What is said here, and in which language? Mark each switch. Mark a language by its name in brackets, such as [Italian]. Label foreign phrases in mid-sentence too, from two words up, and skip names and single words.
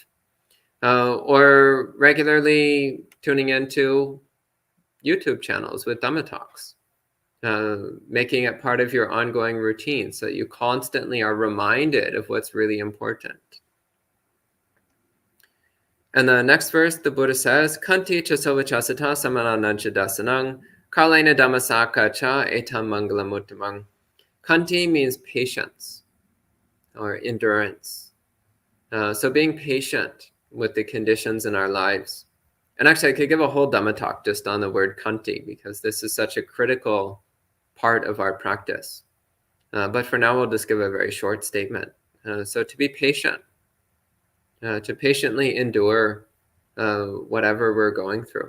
[English] Or regularly tuning into YouTube channels with Dhamma talks. Making it part of your ongoing routine so that you constantly are reminded of what's really important. And the next verse, the Buddha says, [Pali] Kanti cha sovachasata samananancha dasanang, Kalina Damasaka cha etam mangalam uttamang. [English] Kanti means patience or endurance. So being patient with the conditions in our lives. And actually, I could give a whole Dhamma talk just on the word Kanti, because this is such a critical part of our practice. But for now, we'll just give a very short statement. So to be patient, to patiently endure whatever we're going through.